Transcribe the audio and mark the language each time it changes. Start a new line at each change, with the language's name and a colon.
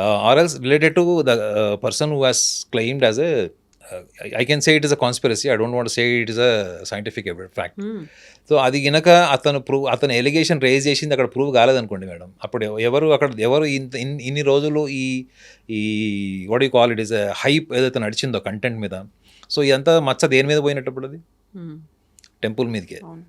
English: Or else related to the person who has claimed as a I can say it is a conspiracy. I don't want to say it is a scientific fact.
Telugu: So అది గినక అతను allegation raise చేసింది అక్కడ prove కాలేదనుకోండి madam, అప్పుడు ఎవరు ఇన్ని రోజులు ఈ
English: what you call it
Telugu: is hype ఏదైతే నడిచిందో కంటెంట్ మీద, సో ఇదంతా మచ్చ దేని మీద పోయినప్పుడు అది టెంపుల్ మీదకే.